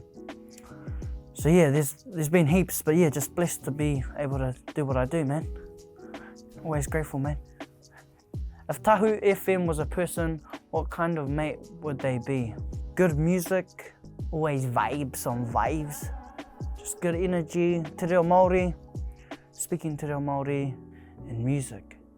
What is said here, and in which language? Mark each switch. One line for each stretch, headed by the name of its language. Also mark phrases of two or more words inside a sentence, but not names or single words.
English: So yeah, there's been heaps, but yeah, just blessed to be able to do what I do, man. Always grateful, man. If Tahu FM was a person, what kind of mate would they be? Good music, always vibes on vibes. Just good energy,
Māori: te reo Māori, speaking te reo Māori,
English: and music.